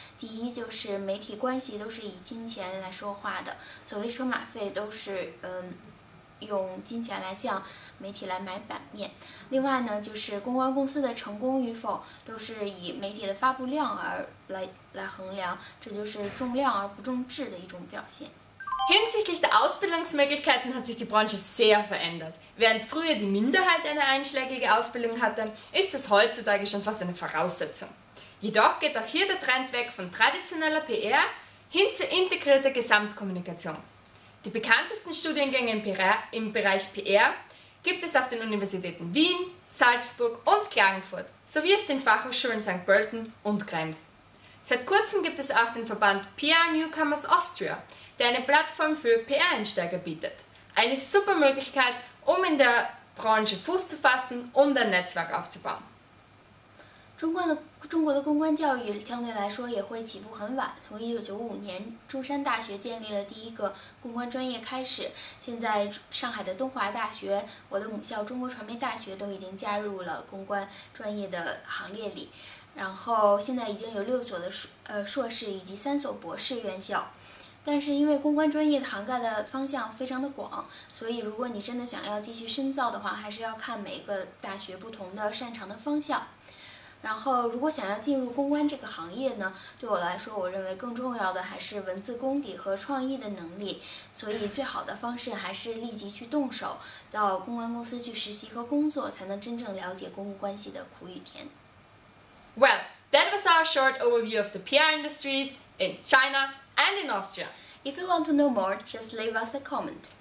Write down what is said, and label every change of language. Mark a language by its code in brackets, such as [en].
[zh] 第一就是媒体关系都是以金钱来说话的，所谓车马费都是用金钱来向媒体来买版面。另外呢，就是公关公司的成功与否都是以媒体的发布量来衡量，这就是重量而不重质的一种表现。 [de] Hinsichtlich der Ausbildungsmöglichkeiten hat sich die Branche sehr verändert. Während früher die Minderheit eine einschlägige Ausbildung hatte, ist das heutzutage schon fast eine Voraussetzung. Jedoch geht auch hier der Trend weg von traditioneller PR hin zu integrierter Gesamtkommunikation. Die bekanntesten Studiengänge im Bereich PR gibt es auf den Universitäten Wien, Salzburg und Klagenfurt sowie auf den Fachhochschulen St. Pölten und Krems. Seit kurzem gibt es auch den Verband PR Newcomers Austria, der eine Plattform für PR-Einsteiger bietet. Eine super Möglichkeit, um in der Branche Fuß zu fassen und ein Netzwerk aufzubauen. [zh] 中国的公关教育相对来说也会起步很晚，从1995年中山大学建立了第一个公关专业开始，现在上海的东华大学、我的母校中国传媒大学都已经加入了公关专业的行列里，然后现在已经有6所的硕士以及3所博士院校。但是因为公关专业的涵盖的方向非常的广，所以如果你真的想要继续深造的话，还是要看每个大学不同的擅长的方向。然后，如果想要进入公关这个行业呢，对我来说，我认为更重要的还是文字功底和创意的能力。所以，最好的方式还是立即去动手，到公关公司去实习和工作，才能真正了解公共关系的苦与甜。 [en] Well, that was our short overview of the PR industries in China and in Austria. If you want to know more, just leave us a comment.